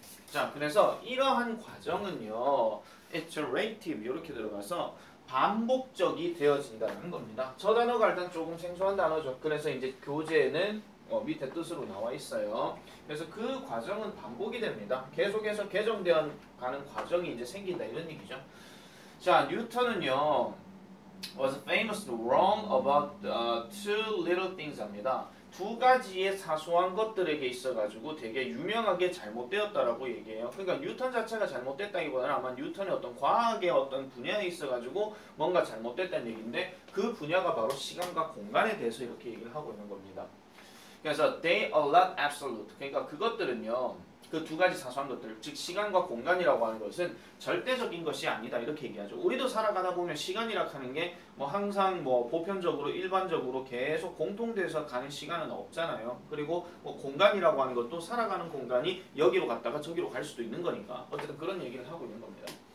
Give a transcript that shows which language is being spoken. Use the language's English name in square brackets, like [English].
[Korean] 자, 그래서 이러한 과정은요, iterative 이렇게 들어가서 반복적이 되어진다는 겁니다. 저 단어가 일단 조금 생소한 단어죠. 그래서 이제 교재에는 밑에 뜻으로 나와 있어요. 그래서 그 과정은 반복이 됩니다. 계속해서 개정되어 가는 과정이 이제 생긴다 이런 얘기죠. [English] 자, 뉴턴은요 was famously wrong about two little things 합니다. [Korean] 두 가지의 사소한 것들에게 있어가지고 되게 유명하게 잘못되었다라고 얘기해요. 그러니까 뉴턴 자체가 잘못됐다기보다는 아마 뉴턴의 어떤 과학의 어떤 분야에 있어가지고 뭔가 잘못됐다는 얘기인데 그 분야가 바로 시간과 공간에 대해서 이렇게 얘기를 하고 있는 겁니다. [English] 그래서 they are not absolute. [Korean] 그러니까 그것들은요. 그 두 가지 사소한 것들, 즉 시간과 공간이라고 하는 것은 절대적인 것이 아니다 이렇게 얘기하죠. 우리도 살아가다 보면 시간이라 하는 게 뭐 항상 뭐 보편적으로 일반적으로 계속 공통돼서 가는 시간은 없잖아요. 그리고 뭐 공간이라고 하는 것도 살아가는 공간이 여기로 갔다가 저기로 갈 수도 있는 거니까 어쨌든 그런 얘기를 하고 있는 겁니다.